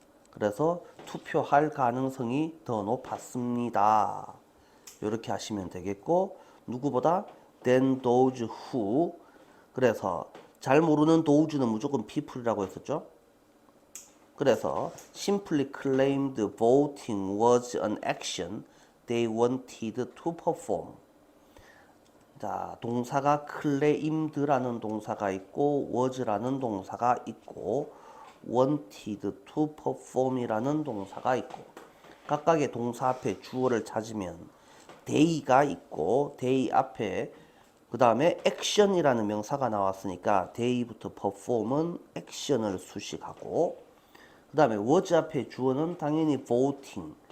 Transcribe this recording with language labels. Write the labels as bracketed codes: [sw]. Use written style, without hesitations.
[ko] 그래서 투표할 가능성이 더 높았습니다. 이렇게 하시면 되겠고, 누구보다 [en] than those who, [ko] 그래서 잘 모르는 those는 무조건 people이라고 했었죠. [en] 그래서 simply claimed voting was an action they wanted to perform. [ko] 자, 동사가 claimed라는 동사가 있고 was라는 동사가 있고 [en] wanted to perform [ko] 이라는 동사가 있고, 각각의 동사 앞에 주어를 찾으면 they가 있고 they 앞에 그 다음에 action이라는 명사가 나왔으니까 they부터 perform은 action을 수식하고, 그 다음에 was 앞에 주어는 당연히 voting.